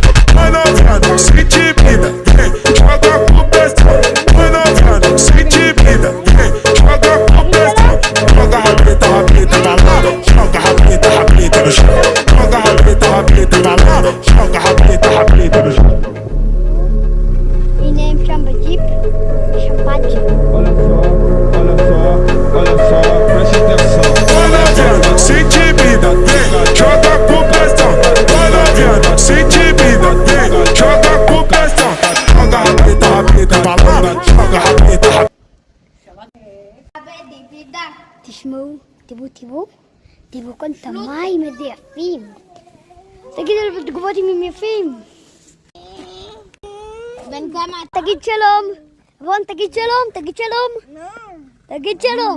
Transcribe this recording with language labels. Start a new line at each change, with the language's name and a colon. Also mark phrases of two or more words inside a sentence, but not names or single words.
Portuguese: Vai novinha, não se intimida, joga com pressão. Vai novinha, não se intimida, joga com pressão. Joga rabeta, rabeta pra lá, joga rabeta, rabeta no chão. Joga rabeta, rabeta pra lá, joga rabeta, rabeta no chão.
Hebrew: הנה הם שם בג'יפ, שמפנצ'ה.
Portuguese: olha só, preste atenção. Vai novinha, se intimida, joga com pressão. Vai novinha, se intimida, joga com pressão. Joga rabeta, rabeta pra lá, joga rabeta, rabeta.
Hebrew: תשמעו, תראו כאן את המים, איזה יפים. תגידו לי בתגובות אם הם יפים. בן כמה? תגיד שלום. רון, תגיד שלום, תגיד שלום. תגיד שלום.